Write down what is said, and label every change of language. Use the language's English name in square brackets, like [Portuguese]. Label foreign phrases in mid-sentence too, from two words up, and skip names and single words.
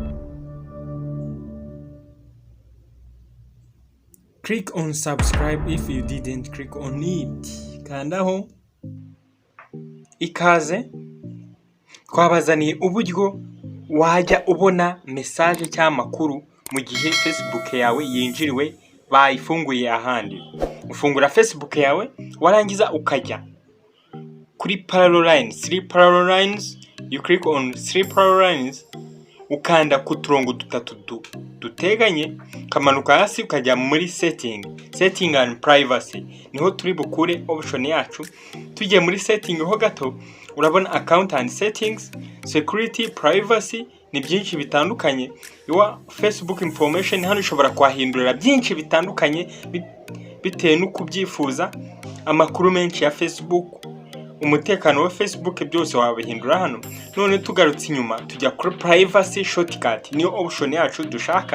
[English] Click on subscribe if you didn't click on it. [Kinyarwanda] Kandaho. Ikaze. Twabazaniye uburyo wajya ubona message cyangwa makuru mu gihe Facebook yawe yinjiriwe bayifunguye ahandi. Ufungura Facebook yawe warangiza ukajya kuri [English] parallel lines, 3 parallel lines. You click on 3 parallel lines, [Kinyarwanda] ukanda ku turongo dutatu duteganye, kamanuka hasi ukajya muri [English] setting and privacy. [Kinyarwanda] Niho turi bukure option yacu. Tujye muri setting ho gato, urabona [English] account and settings, security, privacy, [Kinyarwanda] ni byinshi bitandukanye. [English] Your Facebook information [Kinyarwanda] hano ushobora kwahindurira byinshi bitandukanye bitewe n'uko ubyifuza. Amakuru menshi ya Facebook, umutekano wa Facebook, byose wabihindura hano. None tugarutse inyuma tujya kuri [English] privacy shortcut, [Kinyarwanda] niyo option yacu dushaka.